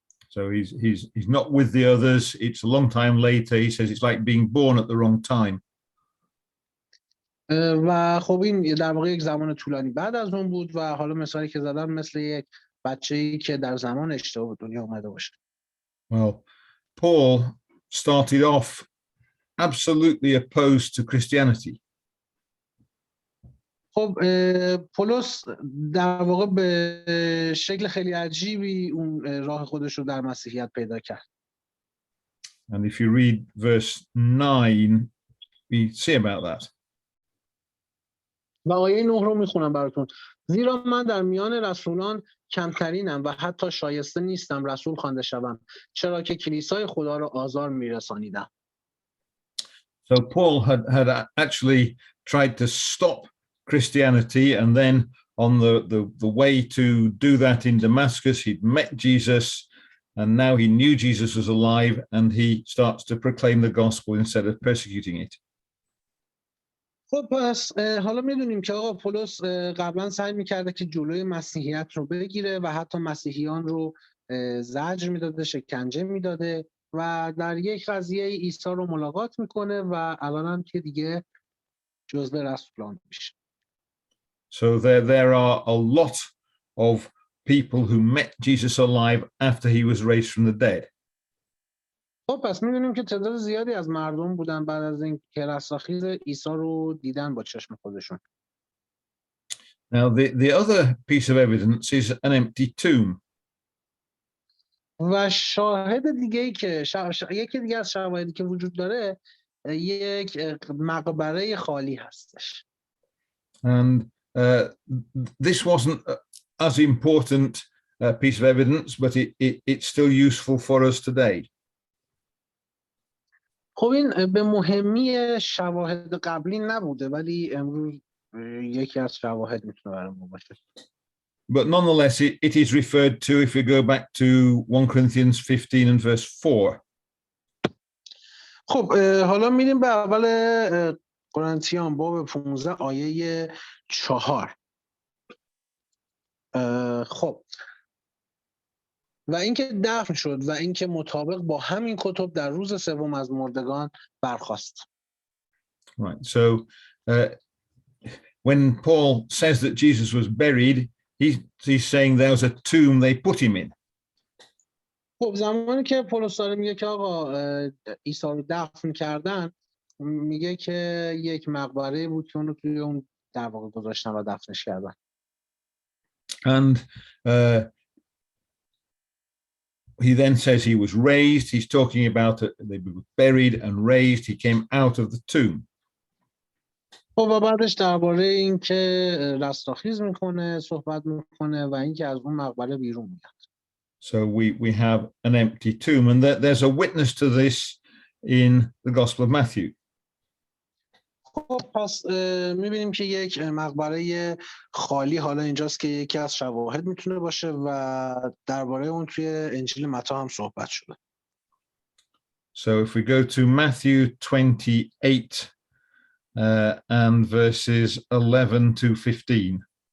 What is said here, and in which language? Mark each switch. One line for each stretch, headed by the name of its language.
English: So he's not with the others. It's a long time later. He says it's like being born at the wrong time.
Persian: و خب این در واقع یک زمان طولانی بعد از اون بود و حالا مثالی که زدم مثل یک بچه‌ای که در زمان اشتباه به دنیا اومده باشه.
English: Well, Paul started off absolutely opposed to Christianity.
Persian: خب پولس در واقع به شکل خیلی عجیبی اون راه خودش رو در مسیحیت پیدا کرد.
English: And if you read verse 9, we see about that.
Persian: و آیه 9 رو میخونم براتون. زیرا من در میان رسولان کمترینم و حتی شایسته نیستم رسول خوانده شوم چرا که کلیسای خدا را آزار میرسانیدم.
English: So Paul had actually tried to stop Christianity, and then on the way to do that in Damascus, he'd met Jesus, and now he knew Jesus was alive, and he starts to proclaim the gospel instead of persecuting it.
Persian: خب پس حالا میدونیم که آقا پولس قبلا سعی میکرده که جلوی مسیحیت رو بگیره و حتی مسیحیان رو زجر میداده، شکنجه میداده و در یک قضیه عیسی رو ملاقات میکنه و الان هم که دیگه جزو رسولان میشه.
English: So there are a lot of people who met Jesus alive after he was raised from the dead.
Persian: خب پس می‌دونیم که تعداد زیادی از مردم بودن بعد از این که رستاخیز عیسی رو دیدن با چشم خودشون.
English: Now the other piece of evidence is an empty tomb.
Persian: و شاهد دیگه‌ای که یکی دیگه از شواهدی که وجود داره یک مقبره خالی هستش.
English: And this wasn't as important piece of evidence, but it's still useful for us today.
Persian: خب این به مهمی شواهد قبلی نبوده ولی امروز یکی از شواهد میتونه برای ما باشه.
English: But nonetheless, it is referred to if we go back to 1 Corinthians 15 and verse 4.
Persian: خب حالا میریم به اول قرنتیان باب 15 آیه 4. خب و اینکه دفن شد و اینکه مطابق با همین کتب در روز سوم از مردگان برخاست.
English: Right. So when Paul says that Jesus was buried, he's saying there was a tomb they put him in.
Persian: خب زمانی که پولس داره میگه که آقا عیسی رو دفن کردن میگه که یک مقبره بود که اون رو توی اون در واقع گذاشتن و دفنش کردن.
English: And he then says he was raised. He's talking about it. They were buried and raised. He came out of the tomb.
Persian: خب و بعدش درباره این که رستاخیز میکنه صحبت میکنه و اینکه از اون مقبره بیرون میاد.
English: So we have an empty tomb, and there's a witness to this in the Gospel of Matthew.
Persian: خب پس میبینیم که یک مقبره خالی حالا اینجاست که یکی از شواهد میتونه باشه و درباره اون توی انجیل متی هم صحبت شده.
English: So if we go to Matthew 28 and verses 11 to 15.